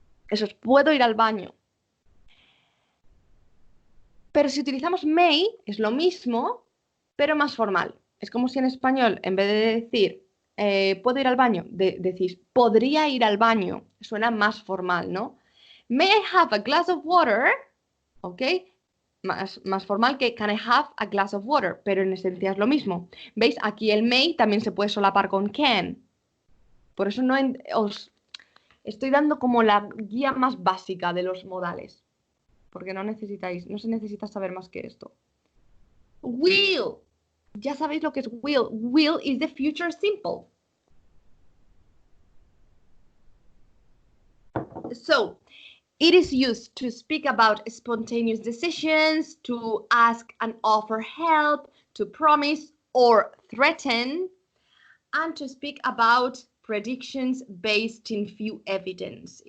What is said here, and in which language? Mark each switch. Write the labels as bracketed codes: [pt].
[es] Eso es, puedo ir al baño. Pero si utilizamos may, es lo mismo, pero más formal. Es como si en español, en vez de decir puedo ir al baño, decís podría ir al baño. Suena más formal, ¿no? [en] May I have a glass of water? ¿Ok? [es] Más formal que [en] can I have a glass of water, [es] pero en esencia es lo mismo. ¿Veis? Aquí el may también se puede solapar con can. Por eso no os estoy dando como la guía más básica de los modales. Porque no se necesita saber más que esto. Will. Ya sabéis lo que es will. [en] Will is the future simple. So, it is used to speak about spontaneous decisions, to ask and offer help, to promise or threaten, and to speak about predictions based in few evidence.